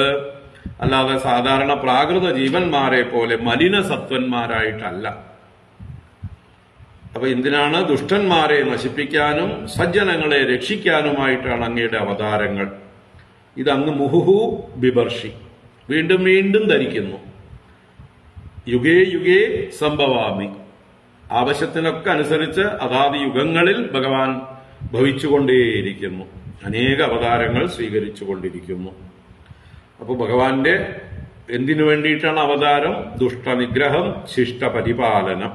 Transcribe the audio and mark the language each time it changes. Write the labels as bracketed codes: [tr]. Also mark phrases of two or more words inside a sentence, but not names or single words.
[ml] അല്ലാതെ സാധാരണ പ്രാകൃത ജീവന്മാരെ പോലെ മലിന സത്വന്മാരായിട്ടല്ല. അപ്പൊ എന്തിനാണ്? ദുഷ്ടന്മാരെ നശിപ്പിക്കാനും സജ്ജനങ്ങളെ രക്ഷിക്കാനുമായിട്ടാണ് അങ്ങയുടെ അവതാരങ്ങൾ. ഇതങ്ങ് [sa] മുഹുഹു ബിബർഷി [ml] വീണ്ടും വീണ്ടും ധരിക്കുന്നു. [sa] യുഗേ യുഗേ സംഭവാമി, [ml] ആവശ്യത്തിനൊക്കെ അനുസരിച്ച് അതാത് യുഗങ്ങളിൽ ഭഗവാൻ ഭവിച്ചുകൊണ്ടേയിരിക്കുന്നു. അനേക അവതാരങ്ങൾ സ്വീകരിച്ചുകൊണ്ടിരിക്കുന്നു. അപ്പൊ ഭഗവാന്റെ എന്തിനു വേണ്ടിയിട്ടാണ് അവതാരം? ദുഷ്ടനിഗ്രഹം, ശിഷ്ടപരിപാലനം.